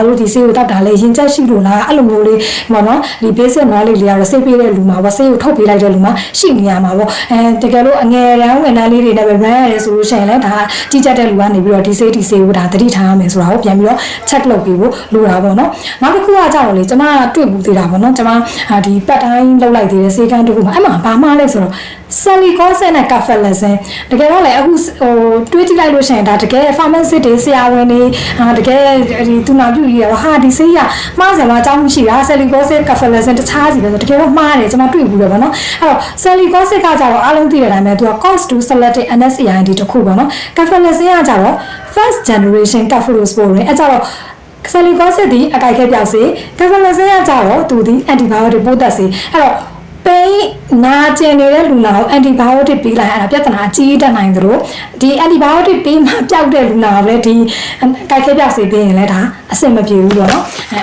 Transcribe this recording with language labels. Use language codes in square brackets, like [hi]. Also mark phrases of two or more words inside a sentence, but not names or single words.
[my] လို့ဒီဆေးကိုတောက်တာလဲရင်ချက်ရှိလို့လားအဲ့လိုမျိုးလေးပေါ့နော်ဒီ [en] basic knowledge [my] လေးကတော့ဆေးပေးတဲ့လူမှာပေါ့ဆေးကိုထုတ်ပေးလိုက်တဲ့လူမှာရှိနေရမှာပေါ့တကယ်လို့အငယ်တန်းဝန်ထမ်းလေးတွေနဲ့ပဲ run ရတယ်ဆိုလို့ရှိရင်လည်းဒါကြီးကြပ်တဲ့လူကနေပြီးတော့ဒီဆေးကိုဒါသတိထားရမယ်ဆိုတာကိုပြန်ပြီးတော့ check လုပ်ပြီးဖို့လိုတာပေါ့နော်နောက်တစ်ခုကကြောက်လေကျွန်မတွေ့ဘူးသေးတာပေါ့နော်ကျွန်မဒီပတ်တိုင်းလောက်လိုက်သေးတဲ့ဆေးကန်းတစ်ခုမှာအဲ့မှာဘာမှလဲဆိုတော့ Salicylate နဲ့ Cafelazine တကယ်တော့လေအခုတွေးကြည့်လိုက်လို့ရှိရင်ဒါတကယ် pharmacist တွေဆရာဝန်တွေတကယ် ဒီသူနာပြုကြီးရောဟာဒီဆေးရမှားစရာအကြောင်းမရှိတာ Salicylate Cafelazine တခြားစီပဲဆိုတကယ်တော့မှားတယ်ကျွန်မတွေ့ဘူးပဲပေါ့နော် အဲ့တော့ Salicylate ကကြတော့အားလုံးသိတဲ့အတိုင်းပဲသူက [en] COX-2 selective NSAID [my] တခုပေါ့နော် Cafelazine ကကြတော့ [en] first generation cephalosporin [my] အဲ့ကြတော့Salicylate ဒီအကိုက်ခဲပြောက်စေ Cafelazine ကကြတော့သူဒီ antibiotic ပိုးသက်စေအဲ့တော့ပိန်နာကျင်နေတဲ့လူနာကို antibiotic ပေးလိုက်ရတာပြဿနာအကြီးတက်နိုင်သလိုဒီ antibiotic ပေးမှပျောက်တဲ့လူနာကိုလည်းဒီကိုက်ခဲပြောက်စေပေးရင်လည်းဒါအဆင်မပြေဘူးပေါ့နော်အဲ့